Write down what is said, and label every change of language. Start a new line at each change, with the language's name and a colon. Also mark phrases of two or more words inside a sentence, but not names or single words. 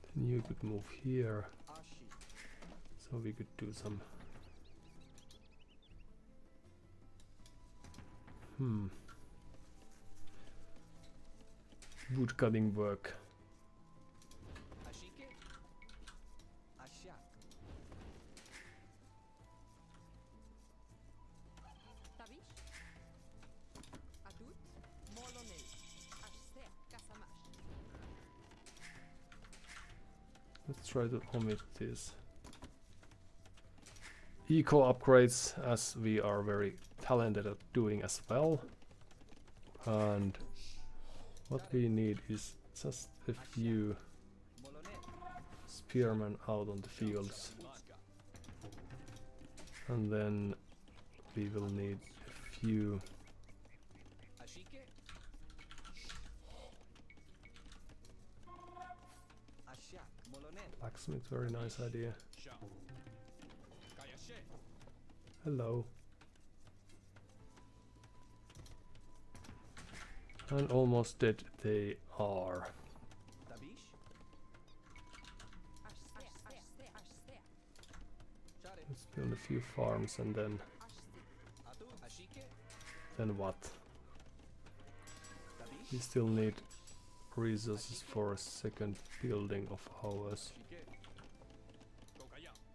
English: you could move here, Ashi. so we could do some. Wood cutting work. Ashike. Ashak. Tabish. Adut. Molonel. Ashter. Kasamash. Let's try to omit this. Eco upgrades, as we are very talented at doing as well. And what we need is just a few Molonel. spearmen out on the fields. And then we will need a few Ashike. Ashak. Molonel. blacksmith, very nice idea. Sha. Kayashe. Hello. And almost dead they are. Tabish. Ashter. Ashter. Ashter. Share. Let's build a few farms and then Atut. Ashike. what? Tabish. We still need resources for a second building of ours. Ashike. Kokaya.